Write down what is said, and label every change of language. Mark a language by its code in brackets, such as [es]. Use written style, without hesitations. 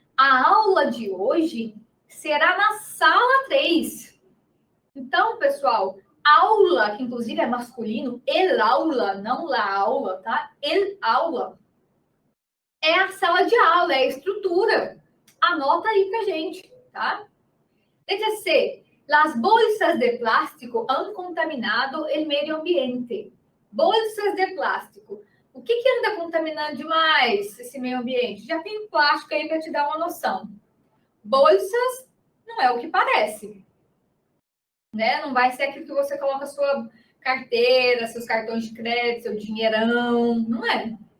[pt] A aula de hoje será na sala 3. Então, pessoal, aula, que inclusive é masculino, el aula, não la aula, tá? El aula é a sala de aula, é a estrutura. Anota aí pra gente, tá? Letra C. [es] Las bolsas de plástico han contaminado el medio ambiente. [pt] Bolsas de plástico. O que anda contaminando demais esse meio ambiente? Já tem plástico aí para te dar uma noção. Bolsas não é o que parece, né? Não vai ser aquilo que você coloca sua carteira, seus cartões de crédito, seu dinheirão, não é.